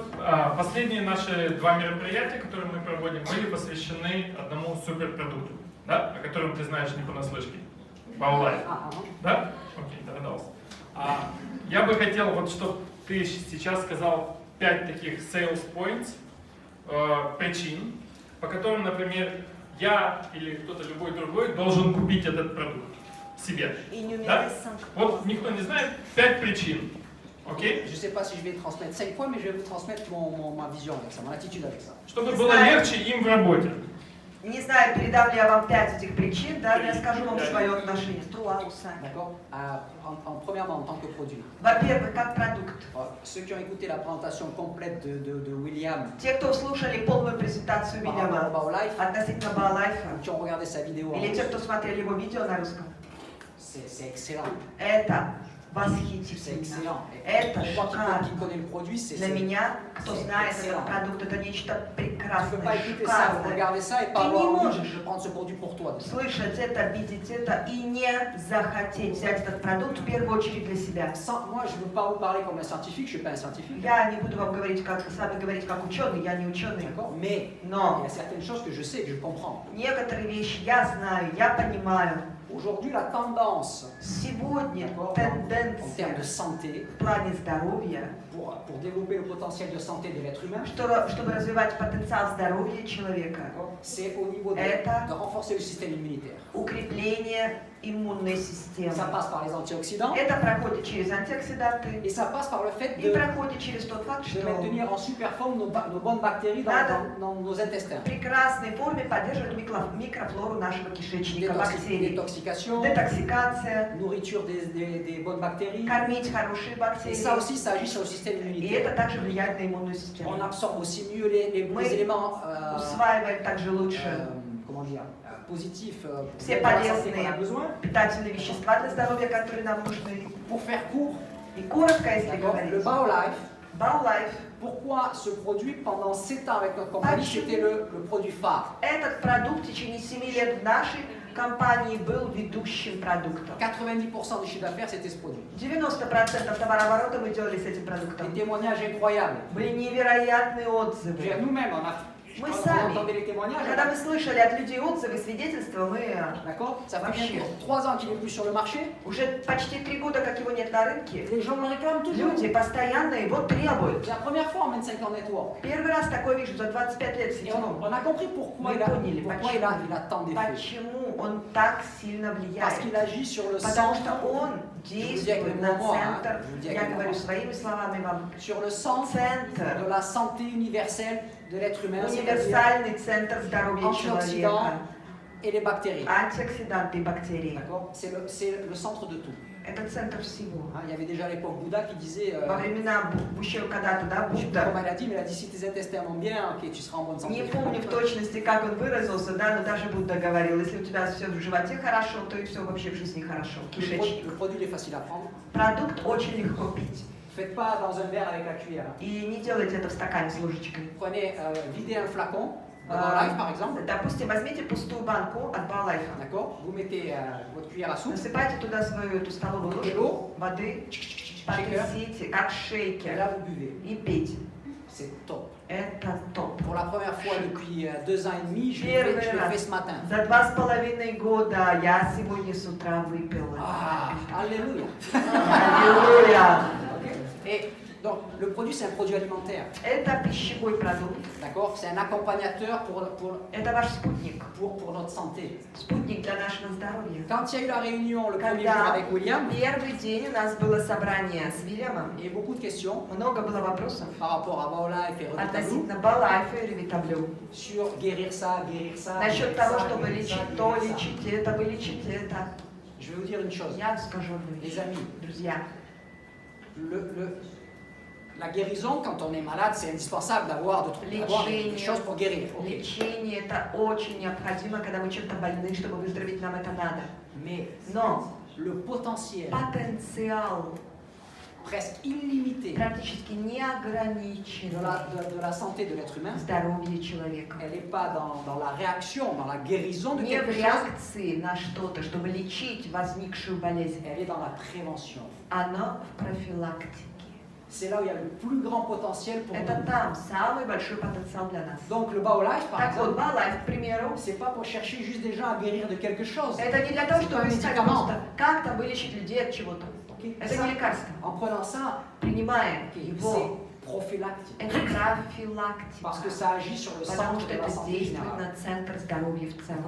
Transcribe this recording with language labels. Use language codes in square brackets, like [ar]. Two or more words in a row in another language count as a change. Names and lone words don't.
[ru] Последние наши 2 мероприятия, которые мы проводим, были посвящены одному суперпродукту, да? О котором ты знаешь не понаслышке. Баулайф. Да? Окей, догадался. Я бы хотел, вот, чтобы ты сейчас сказал 5 таких [en] sales points, [ru] причин, по которым, например, я или кто-то любой другой должен купить этот продукт себе. Да? Вот никто не знает 5 причин. Окей? [fr] Je ne sais pas si je vais transmettre 5 points, mais je vais vous transmettre ma vision avec ça, mon attitude avec ça. [ru] Чтобы было легче им в работе. Не знаю, передам ли я вам 5 этих причин, да, но я скажу вам свое отношение. [fr] D'accord. Premièrement, en tant que produit. [ru] Во-первых, как продукт. [fr] Ceux qui ont écouté la présentation complète de William. [ru] Те, кто слушали полную презентацию Уильяма относительно Баулайфа, [fr] qui ont regardé sa vidéo. [ru] Или те, кто смотрели его видео на русском. [fr] C'est excellent. [ru] Это восхитительно. Это шикарно. Для меня, кто знает этот продукт, это нечто прекрасное, шикарное. Ты не можешь слышать это, видеть это и не захотеть взять этот продукт в первую очередь для себя. Я не буду вам говорить, с вами говорить как ученый, я не ученый. Но некоторые вещи я знаю, я понимаю. [fr] Aujourd'hui, la tendance [ru] Сегодня тенденция в плане здоровья, [fr] pour développer le potentiel de santé de l'être humain, [ru] чтобы развивать потенциал здоровья человека, [fr] c'est au niveau de renforcer le système immunitaire. [ru] Укрепление иммунной системы. [fr] Ça passe par les antioxydants. [ru] Это проходит через антиоксиданты. [fr] Et ça passe par le fait [ru] И проходит через тот факт, [fr] de [ru] что [fr] maintenir en super forme nos bonnes bactéries dans nos intestins. [ru] В прекрасной форме поддерживать микрофлору нашего кишечника, бактерий. Детоксикация, [fr] nourriture des bonnes bactéries. [ru] Кормить хорошие бактерии. [fr] Et ça aussi, ça agit sur le système [ru] И [fr] immunitaire. [ru] это также влияет на иммунную систему. [fr] On absorbe aussi mieux les éléments [ru] усваиваем также лучше [fr] comment dire, positifs [ru] все [fr] pour la santé qu'on a [ru] полезные [fr] besoin. [ru] питательные вещества для здоровья, которые нам нужны. [fr] Pour faire court, [ru] И коротко, если говорить, [fr] le Baolife, [ru] Baulife, [fr] pourquoi ce produit pendant 7 ans avec notre compagnie, c'était le produit phare. [ru] Этот продукт в течение 7 лет в нашей компании был ведущим продуктом. [fr] 90% du chiffre d'affaires, c'était ce produit. [ru] 90% товарооборота мы делали с этим продуктом. [fr] Des témoignages incroyables. [ru] Были невероятные отзывы. [fr] Nous-mêmes, [ru] Мы [fr] on [ru] сами, [fr] entendait les témoignages. [ru] когда мы слышали от людей отзывы, свидетельства, мы [fr] D'accord. Ça fait [ru] вообще [fr] bientôt 3 ans qu'il n'est plus sur le marché. [ru] уже почти 3 года, как его нет на рынке. [fr] Les gens le réclament toujours. [ru] Люди постоянно его требуют. [fr] C'est la première fois en 25 ans network. [ru] Первый раз такое вижу за 25 лет в [fr] Et [ru] сетевом. [fr] on a compris pourquoi il a tant d'effets. [ru] Почему он так сильно влияет? [fr] Parce qu'il agit sur le [ru] Потому [fr] centre. [ru] что он действует на центр, я говорю своими словами вам, [fr] sur le centre de la santé universelle de l'être humain, [ru] универсальный центр здоровья человека. [fr] Et les bactéries. [ru] Антиоксиданты и бактерии. [fr] C'est le centre de tout. [ru] Это центр всего. [fr] Il y avait déjà à l'époque Bouddha qui disait, [ru] Во времена Будды, когда-то, да, Будда, [fr] comme elle a dit, mais elle a dit si tes intestins vont bien, ok, tu seras en bonne santé. [ru] не помню в точности, как он выразился, да, но даже Будда говорил, если у тебя все в животе хорошо, то и все вообще в жизни хорошо, кишечник. [fr] Le produit est facile à prendre. [ru] Продукт очень легко пить. [fr] Faites pas dans un verre avec la cuillère. [ru] И не делайте это в стакане с ложечкой. [fr] Prenez, videz un flacon. Baolife, par exemple. [ru] Допустим, возьмите пустую банку от Баулайфа. [fr] D'accord. Vous mettez votre cuillère à soupe. [ru] Насыпайте туда свою эту столовую ложку воды, потрясите, как шейкер, [fr] Et là, vous buvez. [ru] и пейте. [fr] C'est top. [ru] Это топ. [fr] Pour la première fois depuis 2 ans et demi, je l'ai fait ce matin. [ru] За 2,5 года я сегодня с утра выпила. [fr] Alléluia. [ru] Аллилуйя. [fr] Et donc, le produit, c'est un produit alimentaire. [ru] Это пищевой продукт. [fr] D'accord. C'est un accompagnateur [ru] Это ваш спутник. [fr] Pour notre santé. [ru] Спутник для нашего здоровья. [fr] Quand il y a eu la réunion le premier jour avec William, [ru] первый день у нас было собрание с Вильямом. [fr] il y a eu beaucoup de questions. [ru] Много было вопросов. [fr] Par rapport à Baolife et Revitablou. [ru] Относительно Баулайфа и Ревитаблю. [fr] Sur guérir ça, guérir ça. [ru] Насчет того, чтобы лечить то, лечить это, вылечить это. [fr] Je vais vous dire une chose. [ru] Я скажу одну вещь. [fr] Les amis, [ru] друзья. [fr] La guérison, quand on est malade, c'est indispensable d'avoir des choses pour guérir. [ru] Лечение это очень необходимо, когда мы чем-то больны, чтобы выздороветь, нам это надо. [fr] Mais [ru] Но [fr] le potentiel [ru] потенциал [fr] presque illimitée [ru] практически неограниченной [fr] de la santé de l'être humain, [ru] здоровья человека. [fr] elle n'est pas dans la réaction, dans la guérison de [ru] Не [fr] quelque [ru] в [fr] chose, [ru] реакции на что-то, чтобы лечить возникшую болезнь. [fr] elle est dans la prévention. [ru] Она в профилактике. [fr] C'est là où il y a le plus grand potentiel pour [ru] Это [fr] nous. [ru] там самый большой потенциал для нас. [fr] Donc le Baolife, par [ru] Так вот, [fr] exemple, [ru] Балайф, к примеру, [fr] c'est pas pour chercher juste des gens à guérir de quelque chose. [ru] это не для того, чтобы [fr] C'est [ru] искать [fr] pas un médicament. [ru] просто как-то вылечить людей от чего-то. [fr] Ok. [ru] Это [fr] Ça, [ru] не лекарство. [fr] en prenant ça, [ru] Принимая [fr] ok, [ru] его, [fr] c'est prophylactique. [ru] это профилактика. [fr] Parce que ça agit sur le [ru] Потому [fr] centre [ru] что [fr] de la [ru] это [fr] santé [ru] действует [fr] générale. [ru] на центр здоровья в целом.